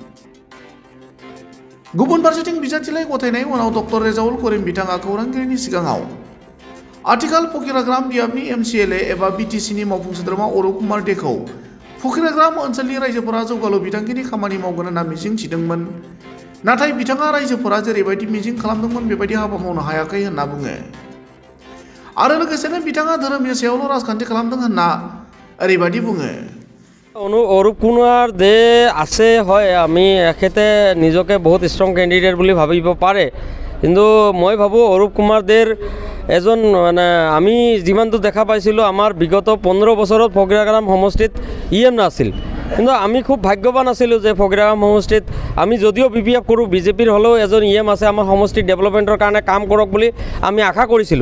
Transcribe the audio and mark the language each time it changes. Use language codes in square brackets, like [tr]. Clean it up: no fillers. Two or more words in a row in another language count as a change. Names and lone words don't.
[brx] गुबुन फारसेथिं बिजाथिलाइ गथायनाय उनाव डक्टर रेजाउल करिम बिथाङा खौरांगिरिनि सिगाङाव आथिखाल फकिराग्राम बियाबनि एमसिएलए एबा बिटिसिनि मावफुं सोद्रोमा अरुप कुमार देखौ फकिराग्राम ओनसोलनि रायजोफोरा जौगालु बिथांखिनि खामानि मावगोन होनना मिजिं थिदोंमोन, नाथाय बिथाङा रायजोफोरा जेरैबायदि मिजिं खालामदोंमन बेबायदि हाबा मावनो हायाखै होनना बुङो। आरो लोगोसेनो बिथाङा धोरोमनि सायावल' राजखान्थि खालामदों होनना ओरैबायदि बुङो। [as] অরূপ কুমার দে আছে হয়, আমি এখেতে নিজকে বহুত [en] strong candidate [as] বুলি ভাবিব পাৰে, কিন্তু মই ভাবোঁ অরূপ কুমার দের এজন মানে আমি যিমানটো দেখা পাইছিলোঁ আমাৰ বিগত 15 বছৰত ফকিৰাগ্ৰাম সমষ্টিত ইএম নাছিল, কিন্তু আমি খুব ভাগ্যৱান আছিলোঁ যে ফকিৰাগ্ৰাম সমষ্টিত আমি যদিও বিপিএফ কৰোঁ বিজেপিৰ হ'লেও এজন ইএম আছে আমাৰ সমষ্টিৰ ডেভেলপমেণ্টৰ কাৰণে কাম কৰক বুলি আমি আশা কৰিছিলোঁ।